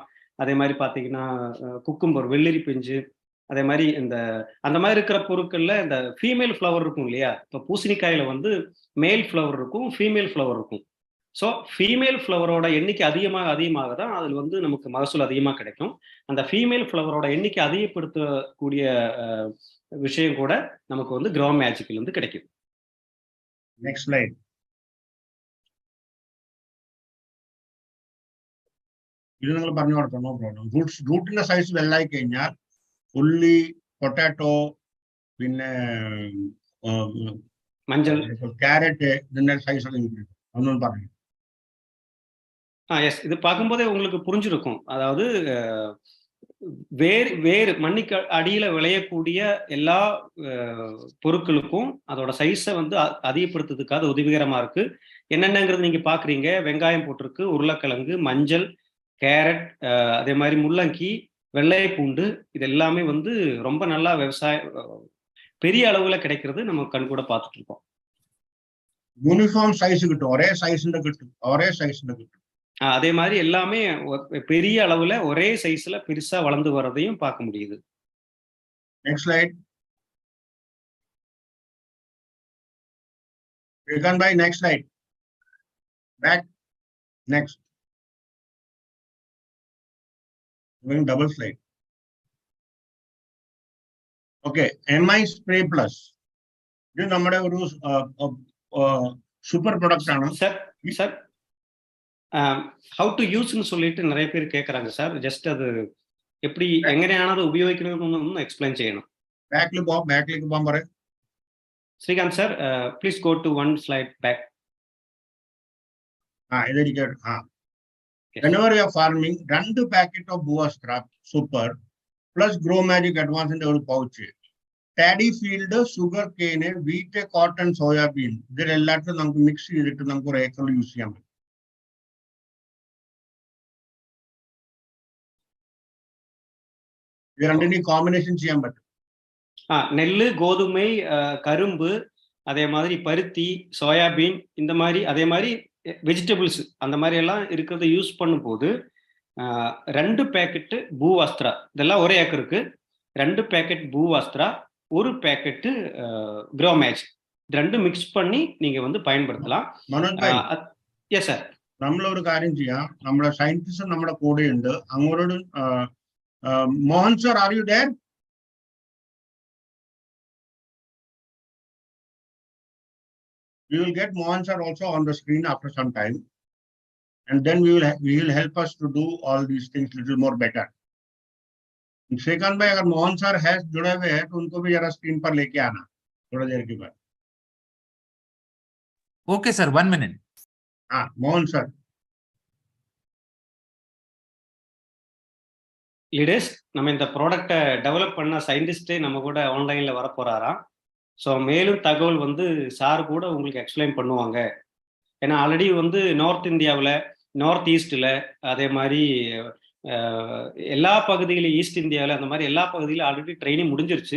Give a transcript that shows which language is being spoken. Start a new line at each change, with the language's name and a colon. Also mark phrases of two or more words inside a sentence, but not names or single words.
Tamil: அதே மாதிரி பாத்தீங்கன்னா குக்கும்பர், வெள்ளரி பிஞ்சு, அதே மாதிரி அந்த மாதிரி இருக்கிற பொருட்கள்ல இந்த
English: female flower
Tamil: இருக்கும் இல்லையா, இப்போ பூசணிக்காயில வந்து
English: male flower
Tamil: இருக்கும்,
English: female flower
Tamil: இருக்கும். ஸோ
English: female flower
Tamil: எண்ணிக்கை அதிகமாக தான் அதில் வந்து நமக்கு மகசூல் அதிகமாக கிடைக்கும். அந்த
English: female flower
Tamil: எண்ணிக்கை அதிகப்படுத்தக்கூடிய விஷயம் கூட நமக்கு வந்து க்ரோ மேஜிக்ல இருந்து கிடைக்கும்.
English: next slide.
Malayalam: ഇത് നിങ്ങൾ പറഞ്ഞു കൊടുക്കണം,
English: no problem.
Malayalam: റൂട്ടിന്റെ സൈസ് വലുതായി കഴിഞ്ഞാൽ ഉള്ളി, പൊട്ടാറ്റോ, പിന്നെ മഞ്ഞൾ, ക്യാരറ്റ്, ഇതിന്റെ സൈസ് ഒക്കെ ഇൻക്രീസ് ഒന്നും പറഞ്ഞു.
Tamil: எஸ், இது பார்க்கும்போதே உங்களுக்கு புரிஞ்சிருக்கும். அதாவது வேறு மண்ணுக்கு அடியில விளையக்கூடிய எல்லா பொருட்களுக்கும் அதோட சைஸை வந்து அதிகப்படுத்துறதுக்காக உதவிகரமா இருக்கு. என்னென்னங்கிறது நீங்க பாக்குறீங்க. வெங்காயம் போட்டிருக்கு, உருளைக்கிழங்கு, மஞ்சள், கேரட், அதே மாதிரி முள்ளங்கி, வெள்ளை பூண்டு, இது எல்லாமே வந்து ரொம்ப நல்லா பெரிய அளவுல கிடைக்கிறது நம்ம கண் கூட பார்த்துட்டு இருக்கோம்.
English: uniform size
Tamil: கிட்டும், ஒரே சைஸ்ல கிட்டும், ஒரே சைஸ்ல கிட்டும். அதே மாதிரி எல்லாமே பெரிய அளவுல ஒரே சைஸ்ல பெருசா வளர்ந்து வர்றதையும் பார்க்க முடியுது.
English: Next slide. You can buy next slide. Back. Next. Going double slide. Okay. MI Spray Plus.
Malayalam: ഇത് നമ്മുടെ ഒരു
English: super product
Malayalam: ആണ്.
Tamil: சார்
English: how to use
Tamil: சொல்லிட்டு நிறைய பேர் கேட்கறாங்க சார். ஜஸ்ட் அது எப்படி
Malayalam: എങ്ങനെയാണത് ഉപയോഗിക്കണമെന്നൊന്ന് എക്സ്പ്ലെയിൻ ചെയ്യണം. ബാക്കിലേക്ക് പോകാൻ പറയും. ശ്രീകാന്ത് സാർ,
English: please go to one slide back. Whenever you are farming, 2 packet of Buvastra Super plus Grow Magic Advanced
Malayalam: ഒരു പൗച്ച്,
English: paddy field, sugar cane,
Malayalam: വീറ്റ്, കോട്ടൺ, സോയാബീൻ, ഇതിലെല്ലാത്തിലും നമുക്ക് മിക്സ് ചെയ്തിട്ട് നമുക്ക് ഒരു ഏക്കറിൽ യൂസ് ചെയ്യാൻ പറ്റും.
Tamil: இது ரெண்டையும் காம்பினேஷன் செய்ய பറ്റുம். நெல்லு, கோதுமை, கரும்பு, அதே மாதிரி பருத்தி, சோயாபீன், இந்த மாதிரி அதே மாதிரி வெஜிடபிள்ஸ் அந்த மாதிரி எல்லாம் இருக்கிறத யூஸ் பண்ணும்போது 2 பேக்கெட்டு பூவாஸ்திரா, இதெல்லாம் ஒரே ஏக்கருக்கு 2 பேக்கெட் பூவாஸ்திரா, 1 பேக்கெட்டு க்ரோ மேஜ், இது 2 மிக்ஸ் பண்ணி நீங்க வந்து பயன்படுத்தலாம்.
English: yes sir.
Malayalam: നമ്മളൊരു കാര്യം ചെയ്യാം, നമ്മുടെ സയന്റിസ്റ്റ് നമ്മുടെ കൂടെയുണ്ട്.
English: അങ്ങോട്ട് Mohan sir, are you there? We will get Mohan sir also on the screen after some time, and then we will help us to do all these things little more better.
Hindi: श्रीकांत भाई, अगर
English: Mohan sir has
Hindi: जुड़े हुए हैं तो उनको भी जरा स्क्रीन पर लेके आना थोड़ा देर के बाद.
English: Okay sir, 1 minute. Mohan sir.
Tamil: லீடர்ஸ், நம்ம இந்த ப்ராடக்டை டெவலப் பண்ண சயின்டிஸ்டே நம்ம கூட ஆன்லைன்ல வர போறாராம். ஸோ மேலும் தகவல் வந்து சார் கூட உங்களுக்கு எக்ஸ்பிளைன் பண்ணுவாங்க. ஏன்னா ஆல்ரெடி வந்து நார்த் இந்தியாவில், நார்த் ஈஸ்டில், அதே மாதிரி எல்லா பகுதியிலும், ஈஸ்ட் இந்தியாவில், அந்த மாதிரி எல்லா பகுதியிலும்
English: already training
Tamil: முடிஞ்சிருச்சு.